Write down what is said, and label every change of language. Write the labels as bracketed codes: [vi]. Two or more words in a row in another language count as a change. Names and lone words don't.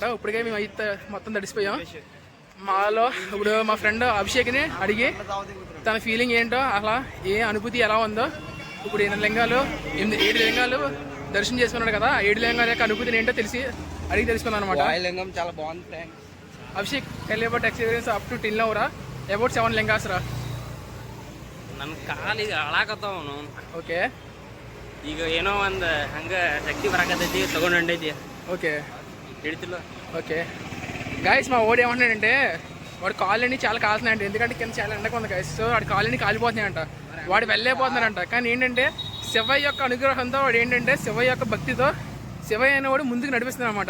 [te] ఇప్పటికే మేము అయితే మొత్తం తడిసిపోయాం. మాలో ఇప్పుడు మా ఫ్రెండ్ అభిషేక్ని అడిగి తన ఫీలింగ్ ఏంటో, అలా ఏ అనుభూతి ఎలా ఉందో, ఇప్పుడు 7 లింగాలు దర్శనం చేసుకున్నాడు కదా, 7 లింగాల యొక్క అనుభూతిని ఏంటో అడిగి తెలుసుకున్నాను అనమాట. లింగం చాలా బాగుంది. [en] Abhishek tell about experience up to till now రా. about 7 lingas ರಾ. [kn] ನನ್ನ ಕಾಲಿಗೆ ಹಾಳಾಕತ್ತಾವ ಅವನು. ಓಕೆ, ಈಗ ಏನೋ ಒಂದು ಹಂಗೆ ಶಕ್ತಿ ಬರಾಕತ್ತೈತಿ, ತಗೊಂಡು ಹೊಂಟೈತಿ. [te] ఓకే [kn] ಹಿಡಿತಿಲ್ಲ. [en] okay guys, [te] మా ఓడి ఏమంటున్నాడంటే వాడు కాళ్ళని చాలా కాల్తున్నాయంట, ఎందుకంటే కింద చాలా ఎండగా ఉంది గైస్. సో వాడి కాళ్ళని కాలిపోతున్నాయంట, వాడు వెళ్ళలేకపోతున్నాడంట. కానీ ఏంటంటే శివయ్య యొక్క అనుగ్రహంతో వాడు ఏంటంటే శివయ్య యొక్క భక్తితో శివయ్య అనేవాడు ముందుకు నడిపిస్తున్నాడు అనమాట.